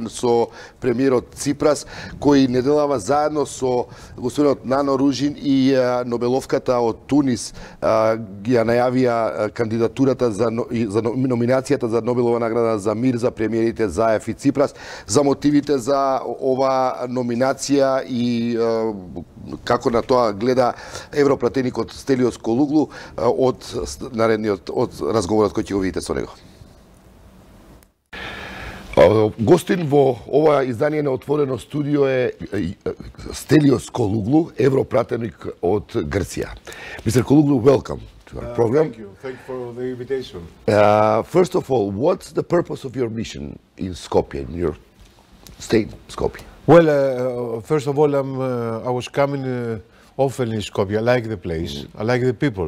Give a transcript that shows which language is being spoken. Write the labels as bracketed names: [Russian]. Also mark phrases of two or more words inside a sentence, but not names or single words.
[Macedonian] со премиерот Ципрас, кој неделава заедно со господинот Нано Ружин и Нобеловката од Тунис ги ја најавија кандидатурата за номинацијата за Нобелова награда за мир за премиерите Заев и Ципрас, за мотивите за ова номинација и како на тоа гледа европратеникот Стелиос Колуглу од разговорот кој ќе го видите со него. Гостин во ова издание на Отворено студио е Стелиос Колуглу, европратеник од Грција. [English] Mr. Колуглу, welcome to our program. Thank you. Thank you for the invitation. First of all, what's the purpose of your mission in Skopje, in your state, Skopje? Well, first of all, I was coming often in Skopje. I like the place. I like the people.